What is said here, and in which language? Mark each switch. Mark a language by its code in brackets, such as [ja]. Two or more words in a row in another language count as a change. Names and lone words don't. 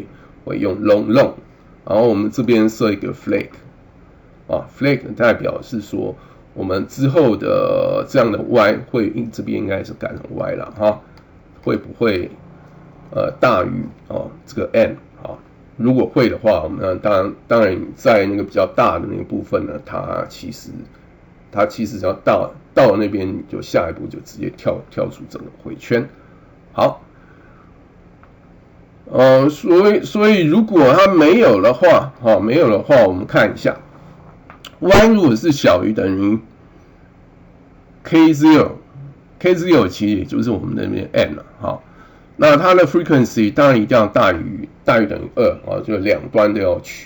[zh] 用 long， 然後我們這邊設一個 flag flag 代表是說我們之後的這樣的 y 會這邊應該是改成 y 了會不會大於這個 n 如果會的話，我們當然在那個比較大的那個部分呢，它其實只要到了那邊，你就下一步就直接跳出整個回圈。好，所以如果它没有的话，我們看一下 y 如果是小於等於 k0 其實也就是我們那邊 n 了那它的 frequency 當然一定要大於等於2就兩端都要取。